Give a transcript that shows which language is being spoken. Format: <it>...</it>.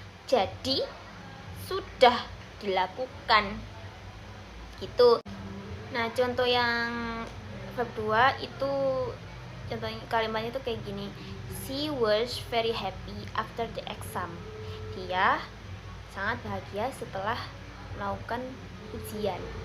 <id>Jadi sudah dilakukan gitu. Nah, contoh yang verb 2 itu, contohnya kalimatnya itu kayak gini.</id> <en>She was very happy after the exam.</en> <id>Dia sangat bahagia setelah melakukan ujian.</id>